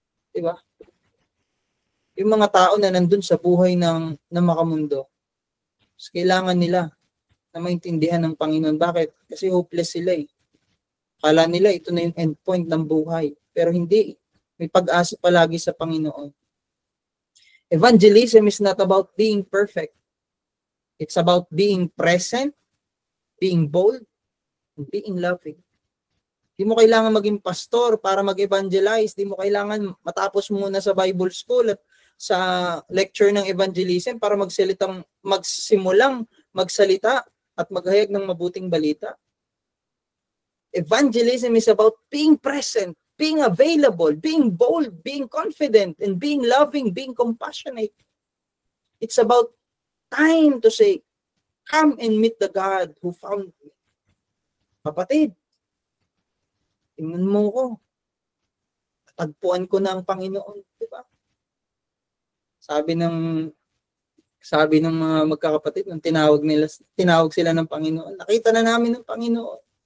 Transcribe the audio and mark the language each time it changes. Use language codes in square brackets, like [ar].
[tl] Diba? Yung mga tao na nandun sa buhay ng makamundo, kailangan nila na maintindihan ng Panginoon. Bakit? Kasi hopeless sila Kala nila ito na yung endpoint ng buhay. Pero hindi. May pag-asa palagi sa Panginoon. [en] Evangelism is not about being perfect. It's about being present, being bold, and being loving. [tl] Di mo kailangan maging pastor para mag-evangelize. Di mo kailangan matapos muna sa Bible school at sa lecture ng evangelism para magsimulang magsalita at maghayag ng mabuting balita. [en] Evangelism is about being present, being available, being bold, being confident, and being loving, being compassionate. It's about time to say, come and meet the God who found me. [tl] Kapatid, tingnan mo ko. Tagpuan ko na ang Panginoon, di ba? Sabi ng mga magkakapatid nung tinawag sila ng Panginoon. Nakita na namin ng Panginoon.